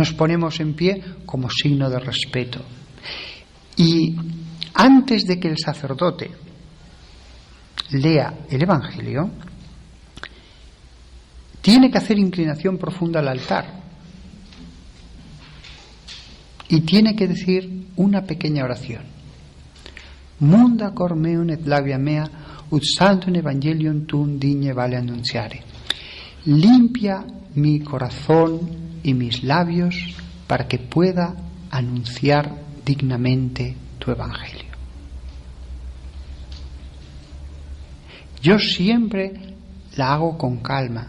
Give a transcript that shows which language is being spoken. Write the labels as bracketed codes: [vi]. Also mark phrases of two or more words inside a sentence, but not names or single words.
[es] Nos ponemos en pie como signo de respeto. Y antes de que el sacerdote lea el Evangelio, tiene que hacer inclinación profunda al altar y tiene que decir una pequeña oración. [la] Munda cor meum et labia mea, ut sanctum evangelium tuum digne vale annunciare. [es] Limpia mi corazón y mis labios para que pueda anunciar dignamente tu evangelio. Yo siempre la hago con calma.